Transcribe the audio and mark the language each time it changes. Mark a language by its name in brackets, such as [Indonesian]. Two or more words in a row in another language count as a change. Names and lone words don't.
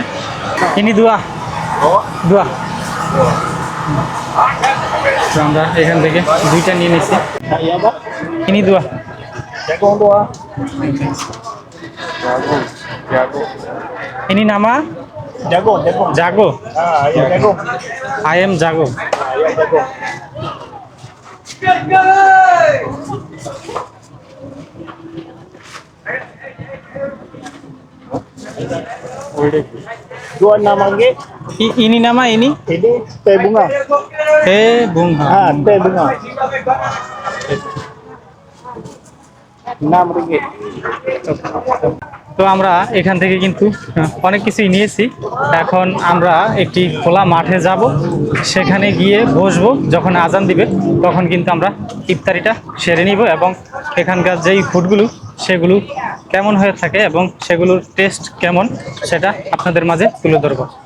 [Malay] ini dua dua. [Bangla] তো আমরা এখান থেকে 2টা নিয়ে নিচ্ছি। [Malay] Ini dua. Ini nama Jago. [English] I am Jago. [Malay] Dua namanya ini nama ini ini teh bunga. bunga. Ah, teh bunga. 6 ringgit. [Bangla] তো আমরা এখান থেকে কিন্তু অনেক কিছুই নিয়েছি। এখন আমরা একটি খোলা মাঠে যাব, সেখানে গিয়ে বসবো। যখন আজান দিবে তখন কিন্তু আমরা ইফতারিটা সেরে নিব এবং এখানকার যেই ফুডগুলো সেগুলো কেমন হয়ে থাকে এবং সেগুলোর টেস্ট কেমন সেটা আপনাদের মাঝে তুলে ধরবো।